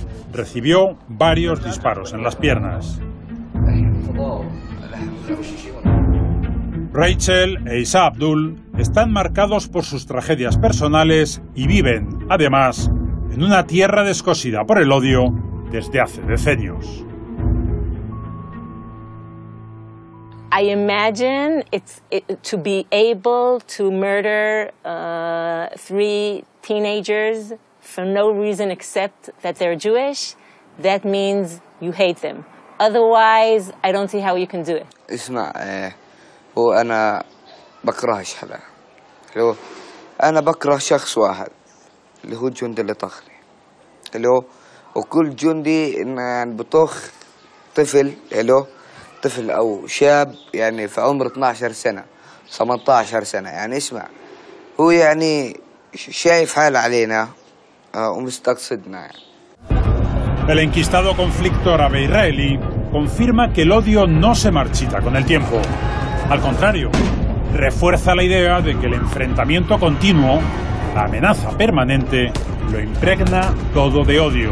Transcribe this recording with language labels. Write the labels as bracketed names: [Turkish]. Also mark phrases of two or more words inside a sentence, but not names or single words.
[Spanish] Recibió varios disparos en las piernas. Rachel e Isa Abdul están marcados por sus tragedias personales y viven, además, en una tierra descosida por el odio desde hace decenios. [English] I imagine to be able to murder 3 teenagers for no reason except that they're Jewish. That means you hate them. Otherwise, I don't see how you can do it. [Arabic] اسمع هو أنا بكرهش حدا. اللي هو أنا بكره شخص واحد اللي هو الجندي اللي طخني. اللي هو وكل جندي إن بطخ طفل اللي هو طفل أو شاب يعني في عمر 12 سنة 18 سنة يعني اسمع هو يعني شايف حاله علينا ومستقصدنا يعني. [Spanish] El enquistado conflicto árabe-israelí confirma que el odio no se marchita con el tiempo. Al contrario, refuerza la idea de que el enfrentamiento continuo, la amenaza permanente, lo impregna todo de odio.